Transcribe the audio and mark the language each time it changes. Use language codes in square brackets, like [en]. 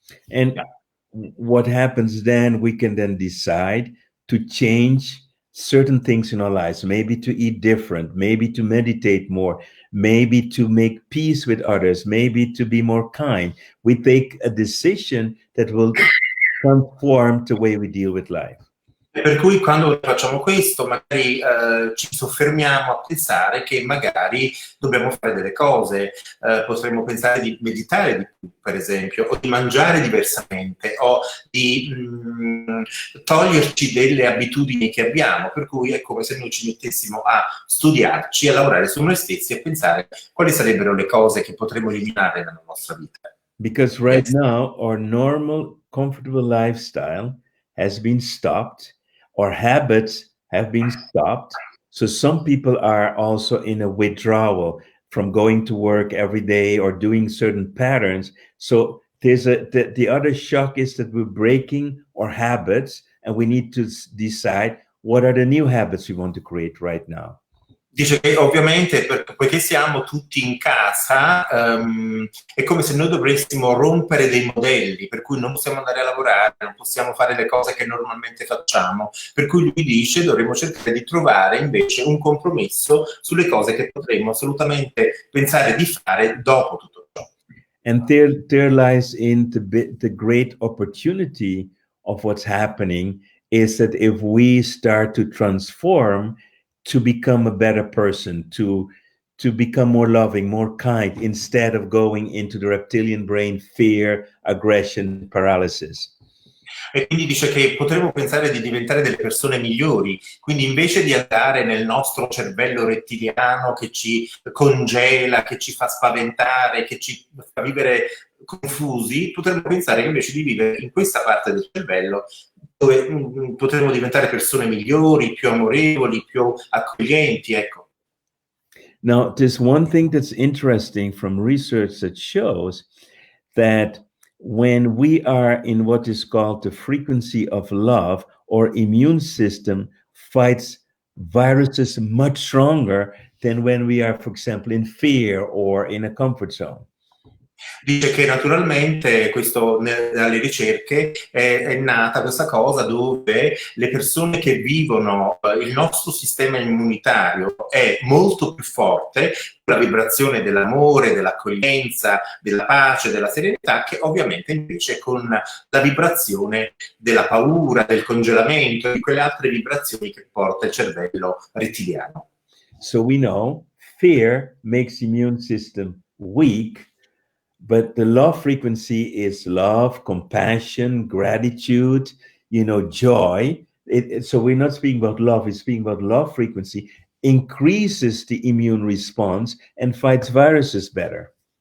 [en] And what happens then, we can then decide to change certain things in our lives, maybe to eat different, maybe to meditate more, maybe to make peace with others, maybe to be more kind. We take a decision that will transform the way we deal with life. [it] Per cui quando facciamo questo magari ci soffermiamo a pensare che magari dobbiamo fare delle cose, potremmo pensare di meditare di più, per esempio, o di mangiare diversamente, o di toglierci delle abitudini che abbiamo, per cui è come se noi ci mettessimo a studiarci, a lavorare su noi stessi e a pensare quali sarebbero le cose che potremmo eliminare nella nostra vita. [en] Because right Yes. now, our normal, comfortable lifestyle has been stopped, our habits have been stopped. So some people are also in a withdrawal from going to work every day or doing certain patterns. So the other shock is that we're breaking our habits and we need to decide what are the new habits we want to create right now. [it] Dice che ovviamente poiché siamo tutti in casa, è come se noi dovessimo rompere dei modelli, per cui non possiamo andare a lavorare, non possiamo fare le cose che normalmente facciamo. Per cui lui dice dovremmo cercare di trovare invece un compromesso sulle cose che potremmo assolutamente pensare di fare dopo tutto ciò. [en] And there lies in the great opportunity of what's happening is that if we start to transform to become a better person, to become more loving, more kind, instead of going into the reptilian brain, fear, aggression, paralysis. [it] E quindi dice che potremmo pensare di diventare delle persone migliori, quindi invece di andare nel nostro cervello rettiliano che ci congela, che ci fa spaventare, che ci fa vivere confusi, potremmo pensare invece di vivere in questa parte del cervello dove potremmo diventare persone migliori, più amorevoli, più accoglienti, ecco. [en] Now, there's one thing that's interesting from research that shows that when we are in what is called the frequency of love, our immune system fights viruses much stronger than when we are, for example, in fear or in a comfort zone. [it] Dice che naturalmente questo, dalle ricerche è nata questa cosa dove le persone che vivono il nostro sistema immunitario è molto più forte, la vibrazione dell'amore, dell'accoglienza, della pace, della serenità, che ovviamente invece con la vibrazione della paura, del congelamento, di quelle altre vibrazioni che porta il cervello rettiliano. [en] So we know fear makes the immune system weak. But the love frequency is love, compassion, gratitude, joy. So we're not speaking about love, we're speaking about love frequency increases the immune response and fights viruses better.